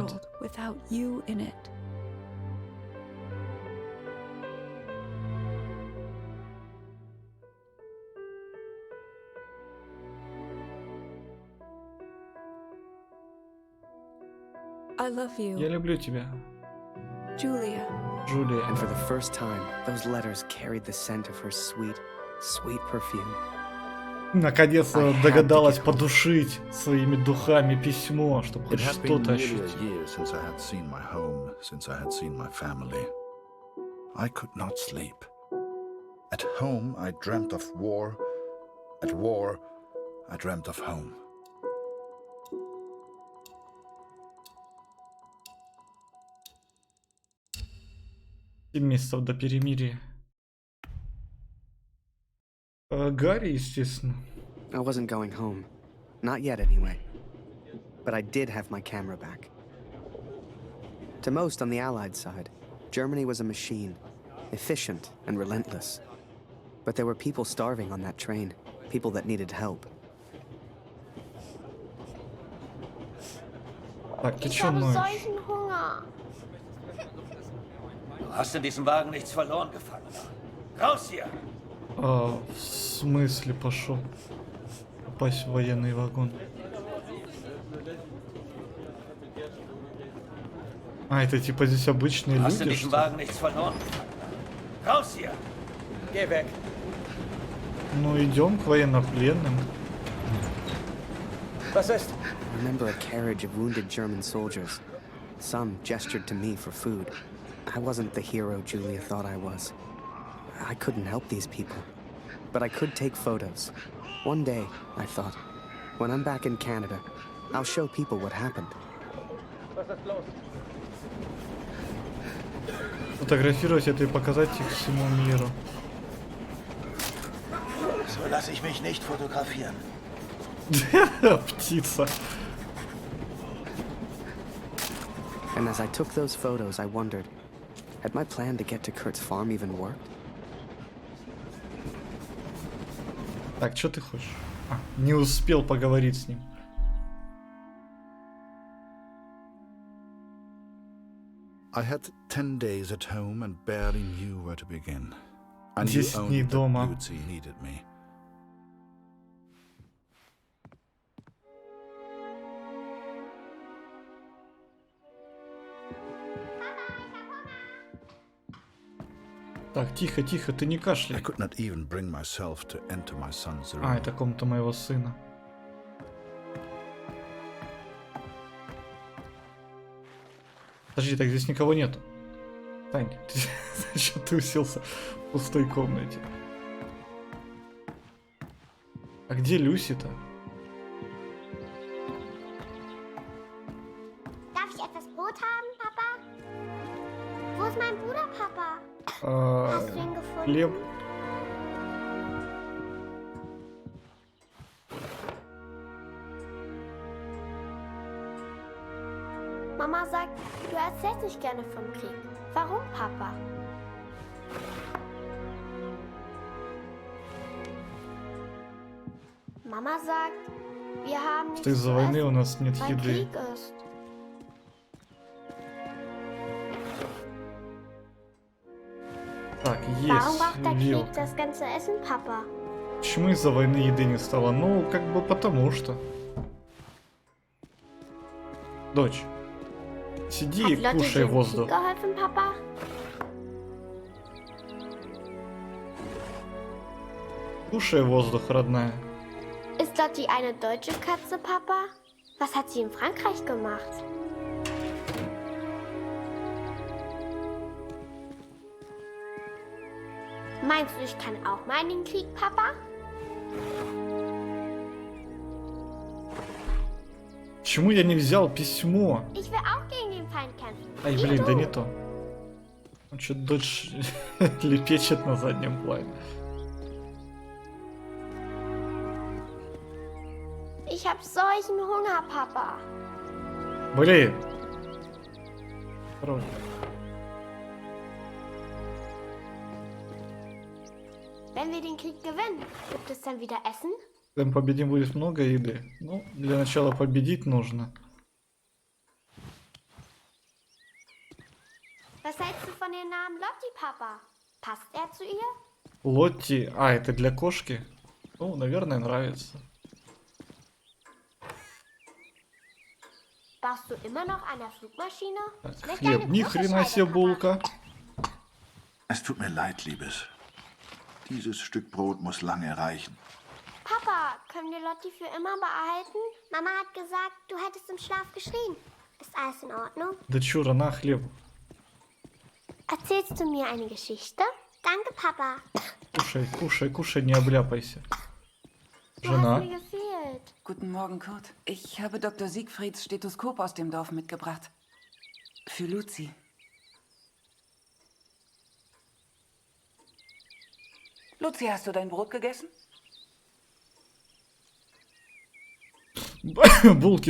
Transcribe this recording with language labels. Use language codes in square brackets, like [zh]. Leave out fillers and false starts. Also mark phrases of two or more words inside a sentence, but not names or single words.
[en] world without you in it. I love you, [ru] Я люблю тебя, [en] Julia. [ru] Джулия. [en] And for the first time, those letters carried the scent of her sweet, sweet perfume. [ru] Наконец-то догадалась подушить своими духами письмо, чтобы [en] It [ru] хоть [en] had been [ru] что-то [en] nearly [ru] ощутить. [en] a year since I had seen my home, since I had seen my family. I could not sleep. At home, I dreamt of war. At war, I dreamt of home. [ru] 7 месяцев до перемирия. Гарри, естественно. [en] I wasn't going home. Not yet, anyway. But I did have my camera back. To most on the Allied side, Germany was a machine, efficient and relentless. But there were people starving on that train, people that needed help. [ru] Так, ты [de] Ich [ru] чё [de] habe [ru] ноешь? [de] solchen Hunger. Du hast in diesem Wagen nichts verloren, Gefangener. Raus hier! [ru] В смысле пошел? Попасть в военный вагон. А, это типа здесь обычные [de] Du hast in [ru] люди, [de] diesem [ru] что ли? [de] Wagen nichts verloren, Gefangener. Raus hier! Geh weg! [ru] Ну, идем к военнопленным. [de] Was ist? [en] I remember a carriage of wounded German soldiers. Some gestured to me for food. I wasn't the hero Julia thought I was. I couldn't help these people. But I could take photos. One day, I thought, when I'm back in Canada, I'll show people what happened. [ru] Фотографировать это и показать их всему миру. [de] So lasse ich mich nicht fotografieren. [ru] Птица. [en] And as I took those photos, I wondered, had my plan to get to Kurt's farm even worked? [ru] Так, что ты хочешь? А, не успел поговорить с ним. [en] I had 10 days at home and barely knew where to begin. I knew [ru] 10 [en] only [ru] дней [en] that [ru] дома. [en] Lucy needed me. [ru] Так, тихо, тихо, ты не [en] I [ru] кашляй. [en] could not even bring myself to enter my son's room. [ru] А, это комната моего сына. Подожди, так здесь никого нету. Тань, зачем ты уселся в пустой комнате? А где Люси-то? [de] Darf ich etwas Brot haben, Papa? Wo ist mein Bruder, Papa? Hast du ihn gefunden? [ru] Хлеб. [de] Mama sagt, du hast erzählst nicht gerne vom Krieg. Warum, Papa? Mama sagt, wir haben nichts [ru] Из-за войны у нас нет [de] weil [ru] еды. [de] Krieg ist. [ru] Так, [de] Warum braucht der [ru] есть [de] Krieg [ru] вилка. [de] das ganze Essen, Papa? [ru] Почему из-за войны еды не стало? Ну, как бы потому что. Дочь, сиди [de] Hat [ru] и [de] Lotte [ru] кушай [de] dir im Krieg [ru] воздух. [de] geholfen, Papa? [ru] Кушай воздух, родная. [de] Ist Lotti eine deutsche Katze, Papa? Was hat sie in Frankreich gemacht? Meinst du, ich kann auch mal in den Krieg, Papa? [ru] Почему я не взял письмо? [de] Ich will auch gegen den Feind kämpfen. [ru] Ай, [de] Wie [ru] блин, [de] du. [ru] да не то. Он что-то дочь лепечет на заднем плане. [de] Ich hab solchen Hunger, Papa. [ru] Блин. Хорош. [de] Wenn wir den Krieg gewinnen, gibt es dann wieder Essen? [ru] Когда мы победим, будет много еды. Ну, для начала победить нужно. [de] Was hältst du von dem Namen Lotti, Papa? Passt er zu ihr? [ru] Лотти. А, это для кошки? Ну, наверное, нравится. [de] Baust du immer noch an der Flugmaschine? [ru] Так, [de] Ich möchte [ru] хлеб. [de] eine [ru] Ни [de] große [ru] хрена себе [de] Scheibe, Papa. [ru] булка. [de] Es tut mir leid, Liebes. Dieses Stück Brot muss lange reichen. Papa, können wir Lotti für immer behalten? Mama hat gesagt, du hättest im Schlaf geschrien. Ist alles in Ordnung? [ru] Дочура, на хлеб. [de] Erzählst du mir eine Geschichte? Danke, Papa. [ru] Кушай, кушай, кушай, не обляпайся. [de] Du hast [ru] Жена. [de] mir gefehlt. Guten Morgen, Kurt. Ich habe Dr. Siegfrieds Stethoskop aus dem Dorf mitgebracht. Für Luzi. Luzi, hast du dein Brot gegessen? [ru] Булкин